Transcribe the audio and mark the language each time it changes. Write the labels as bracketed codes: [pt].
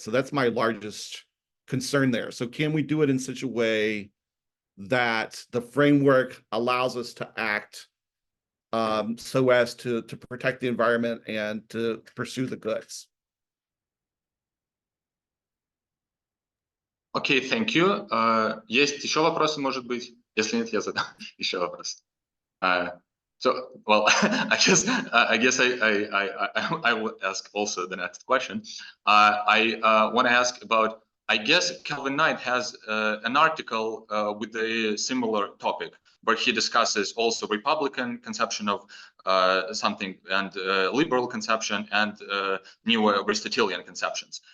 [en] So that's my largest concern there. So can we do it in such a way that the framework allows us to act so as to protect the environment and to pursue the goods? Окей, thank you. [ru] Есть еще вопросы, может быть? Если нет, я задам еще вопрос. [en] So, well, I guess I will ask also the next question. I want to ask about, I guess Calvin Knight has an article with a similar topic where he discusses also Republican conception of something and liberal conception and new Aristotelian conceptions.